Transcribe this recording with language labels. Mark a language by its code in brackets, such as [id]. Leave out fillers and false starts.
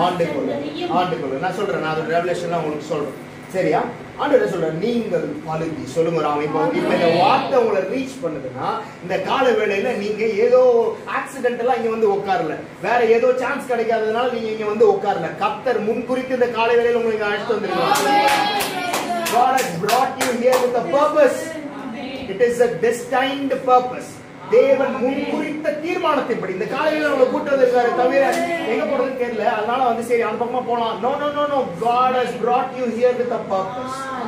[ta] ஆண்டுக்குள்ள நான் சொல்றேன், நான் அதோட ரெவலேஷன்லாம் உங்களுக்கு சொல்றேன். சரியா? ஆண்டவர் சொல்ற நீங்கள் பலுகி. சொல்லுங்க ராம். இப்போ இந்த வார்த்தை உங்களை ரீச் பண்ணுதுன்னா இந்த கால வேளையில நீங்க ஏதோ ஆக்சிடென்டலா இங்க வந்து உட்காரல, வேற ஏதோ சான்ஸ் கிடைக்காததுனால நீங்க இங்க வந்து உட்காரல. கர்த்தர் முன்குறித்து இந்த கால வேளையில உங்களுக்கு அழைத்து வந்திருக்காங்க. [en] God has brought you here with a purpose. It is a destined purpose. [ta] தேவன் முன்குறித்த தீர்மானத்தின்படி இந்த காலையில உங்களை கூட்டு இருக்காரு. தவிர எங்க போறதுன்னு தெரியல, அதனால வந்து சரி அந்த பக்கமா போலாம். [en] No no no no. God has brought you here with a purpose.